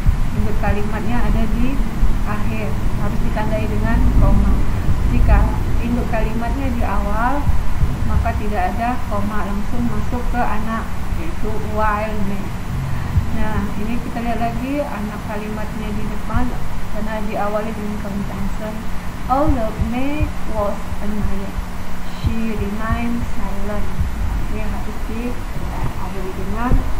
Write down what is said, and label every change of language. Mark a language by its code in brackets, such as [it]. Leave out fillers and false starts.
[id] Induk kalimatnya ada di akhir, harus ditandai dengan koma. Jika induk kalimatnya di awal, maka tidak ada koma, langsung masuk ke anak, yaitu [en] while Meg. [id] Nah, ini kita lihat lagi anak kalimatnya di depan karena diawali dengan conjunction. [en] Although Meg was annoyed, she remained silent. [id] Ini harus diawali dengan.